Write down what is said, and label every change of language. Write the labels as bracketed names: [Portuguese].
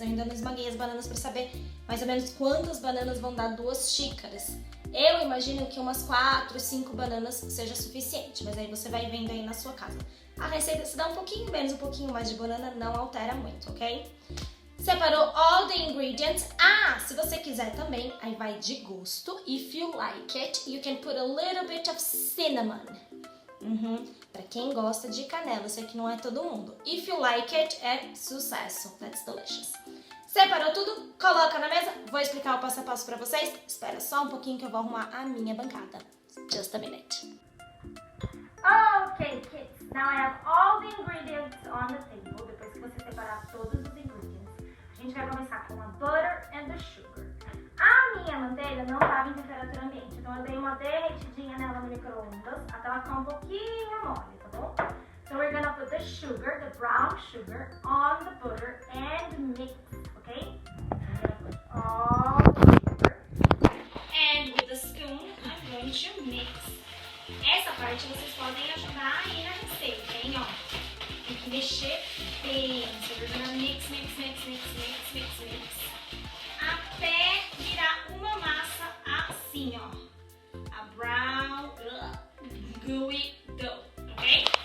[Portuguese] Eu ainda não esmaguei as bananas para saber mais ou menos quantas bananas vão dar 2 xícaras. Eu imagino que umas 4, 5 bananas seja suficiente, mas aí você vai vendo aí na sua casa. A receita se dá um pouquinho menos, um pouquinho mais de banana, não altera muito, ok? Separou [English] all the ingredients. [Portuguese] Se você quiser também, aí vai de gosto. [English] If you like it, you can put a little bit of cinnamon. [Portuguese] Pra quem gosta de canela, sei que não é todo mundo. [English] If you like it, [Portuguese] é sucesso. [English] That's delicious. [Portuguese] Separou tudo, coloca na mesa. Vou explicar o passo a passo pra vocês. Espera só um pouquinho que eu vou arrumar a minha bancada. [English] Just a minute. Okay, kids. Now I have all the ingredients on the table. [Portuguese] Depois que você separar todos os ingredients, a gente vai começar com a [English] butter and the sugar. [Portuguese] A minha manteiga não estava em temperatura ambiente, então eu dei uma derretidinha nela no micro-ondas até ela ficar um pouquinho mole, tá bom? [English] So we're gonna put the sugar, the brown sugar, on the butter and mix, okay? I'm gonna put all the sugar. And with the spoon, I'm going to mix. [Portuguese] Essa parte vocês podem ajudar aí na receita, hein, ó? Tem que mexer bem. [English] So we're gonna mix, mix, mix, mix, mix, mix, mix. [Portuguese] Até virar uma massa assim, ó. [English] A brown, gooey dough, ok?